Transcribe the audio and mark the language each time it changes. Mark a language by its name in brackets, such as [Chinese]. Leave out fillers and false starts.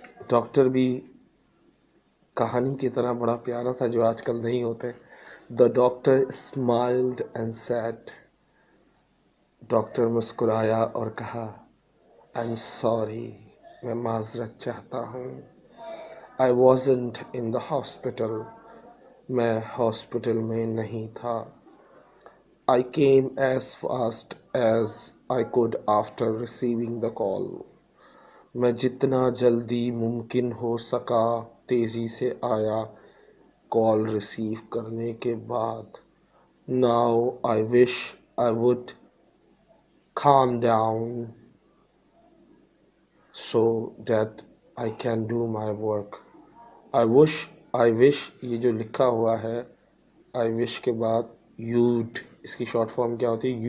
[Hindi] Doctor भी कहानी की तरह बड़ा प्यारा था जो आजकल नहीं होते. [English] The doctor smiled and said. [Hindi] Doctor मुस्कुराया और कहा [English] I'm sorry, [Hindi] मैं माजरत चाहता हूँ. [English] I wasn't in the hospital, [Hindi] मैं हॉस्पिटल में नहीं था. [English] I came as fast as I could after receiving the call. [Hindi] मैं जितना जल्दी मुमकिन हो सका तेज़ी से आया कॉल रिसीव करने के बाद. [English] Now I wish I would calm down so that I can do my work. I wish [Hindi] ये जो लिखा हुआ है I wish के बाद [English] you'd, [Hindi] इसकी शॉर्ट फॉर्म क्या होती है?